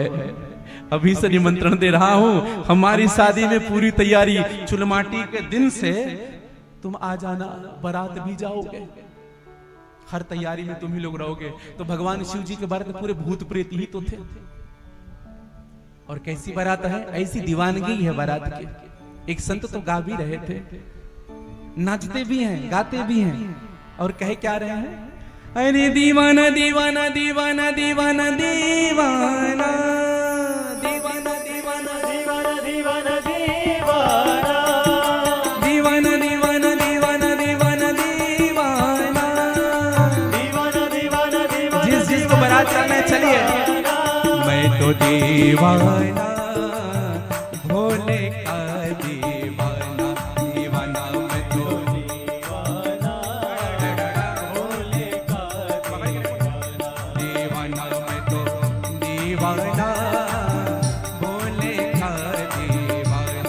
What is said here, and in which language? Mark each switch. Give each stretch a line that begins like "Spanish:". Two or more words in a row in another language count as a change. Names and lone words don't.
Hindi: अभी से निमंत्रण दे रहा हूं, हमारी शादी में पूरी तैयारी, चुलमाटी के दिन से तुम आ जाना, बारात भी जाओगे, हर तैयारी में तुम ही लोग रहोगे। तो भगवान शिव जी के बारात में पूरे भूत प्रेत ही तो थे। और कैसी बारात है? ऐसी दीवानगी है बारात की। एक संत तो गा भी रहे थे, नाचते भी हैं, गाते भी हैं, और कहे क्या रहे हैं? अरे दीवाना दीवाना दीवाना दीवाना दीवाना दीवाना दीवाना दीवाना दीवाना दीवाना दीवाना दीवाना दीवाना दीवाना दीवाना दीवाना दीवाना दीवाना। जिस जिसको बारात जाना है चलिए। मैं तो दीवाना भोले का दीवाना, दीवाना मैं तो दीवाना भोले का दीवाना, मैं तो दीवाना भोले का दीवाना।